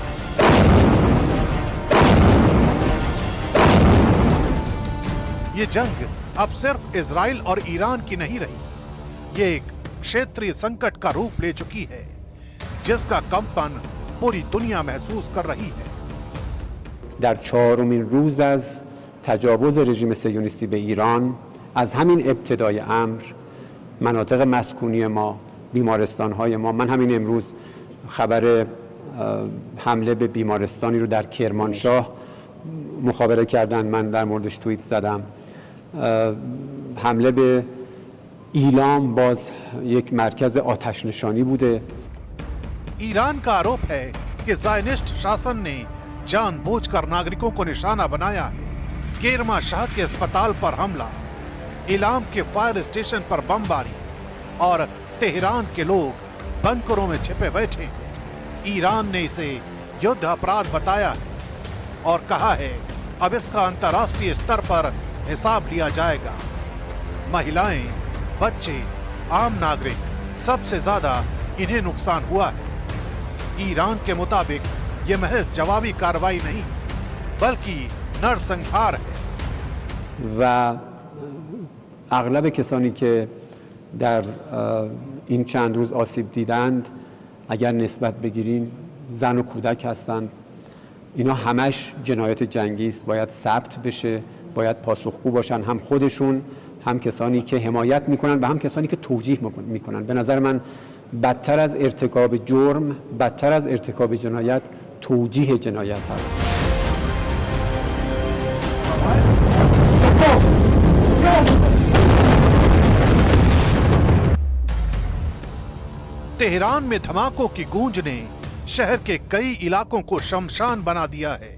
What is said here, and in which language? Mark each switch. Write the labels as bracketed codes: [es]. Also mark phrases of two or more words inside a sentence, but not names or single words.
[hi] ये जंग अब सिर्फ इजराइल और ईरान की नहीं रही, ये एक क्षेत्रीय संकट का रूप ले चुकी है, जिसका कंपन पूरी दुनिया महसूस कर रही है। [fa] در چهارمین روز از تجاوز رژیم صهیونیستی به ایران از همین ابتدای امر مناطق مسکونی ما، بیمارستان‌های ما، من همین امروز خبر حمله به بیمارستانی رو در کرمانشاه مخابره کردن، من در موردش توییت زدم. حمله به ایلام باز یک مرکز آتش نشانی بوده. [hi] ईरान का आरोप है कि ज़ायनिस्ट शासन ने जानबूझकर नागरिकों को निशाना बनाया है। केरमा शाह के अस्पताल पर हमला, इलाम के [en] fire station [hi] पर बमबारी और तेहरान के लोग बंकरों में छिपे बैठे हैं। ईरान ने इसे युद्ध अपराध बताया है और कहा है अब इसका अंतर्राष्ट्रीय स्तर पर हिसाब लिया जाएगा। महिलाएं, बच्चे, आम नागरिक, सबसे ज्यादा इन्हें नुकसान हुआ है। ईरान के मुताबिक ये महज जवाबी कार्रवाई नहीं, बल्कि नरसंहार है। [fa] و اغلب کسانی که در این چند روز آسیب دیدند اگر نسبت بگیرین زن و کودک هستند. اینا همش جنایت جنگی است، باید ثبت بشه، باید پاسخگو باشن، هم خودشون، هم کسانی که حمایت میکنن و هم کسانی که توجیه میکنن. به نظر من بدتر از ارتکاب جرم، بدتر از ارتکاب جنایت توجیه جنایت هست. [hi] तेहरान में धमाकों की गूंज ने शहर के कई इलाकों को शमशान बना दिया है।